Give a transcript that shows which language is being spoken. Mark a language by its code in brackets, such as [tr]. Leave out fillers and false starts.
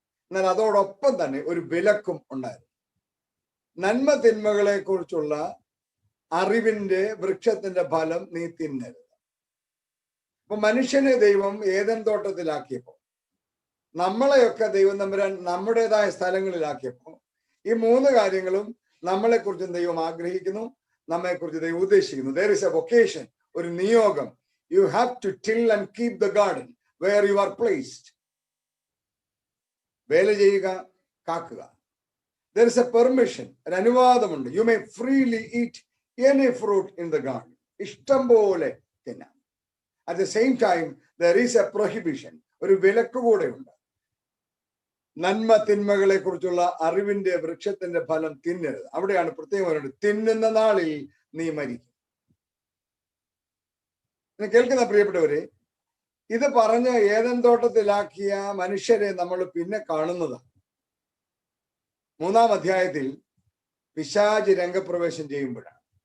[ml] എന്നാൽ അതോടൊപ്പം തന്നെ ഒരു വിലക്കും ഉണ്ടായിരുന്നു. നന്മ തിന്മകളെ കുറിച്ചുള്ള അറിവിന്റെ വൃക്ഷത്തിന്റെ ഫലം നീ തിന്നരുത്. അപ്പൊ മനുഷ്യനെ ദൈവം ഏദൻ തോട്ടത്തിലാക്കിയപ്പോ, നമ്മളെയൊക്കെ ദൈവം തമ്പുരാൻ നമ്മുടേതായ സ്ഥലങ്ങളിലാക്കിയപ്പോ, ഈ 3 കാര്യങ്ങളും നമ്മളെ കുറിച്ചും ദൈവം ആഗ്രഹിക്കുന്നു, നമ്മെക്കുറിച്ച് ദൈവം ഉദ്ദേശിക്കുന്നു. [en] There is a vocation, [ml] ഒരു നിയോഗം. [en] You have to till and keep the garden where you are placed. [ml] വേല ചെയ്യുക, കാക്കുക. [en] There is a permission, [ml] ഒരു അനുവാദമുണ്ട്. [en] You may freely eat any fruit in the garden. [ml] ഇഷ്ടം പോലെ തിന്നാം. [en] At the same time, there is a prohibition, [ml] ഒരു വിലക്ക് കൂടെ ഉണ്ട്. നന്മ തിന്മകളെ കുറിച്ചുള്ള അറിവിന്റെ വൃക്ഷത്തിന്റെ ഫലം തിന്നരുത്. അവിടെയാണ് പ്രത്യേകം പറയുന്നത്, തിന്നുന്ന നാളിൽ നീ മരിക്കും. കേൾക്കുന്ന പ്രിയപ്പെട്ടവരെ, ഇത് പറഞ്ഞ് ഏദൻ തോട്ടത്തിലാക്കിയ മനുഷ്യരെ നമ്മൾ പിന്നെ കാണുന്നത് 3-ാം അധ്യായത്തിൽ പിശാച് രംഗപ്രവേശം ചെയ്യുമ്പോഴാണ്.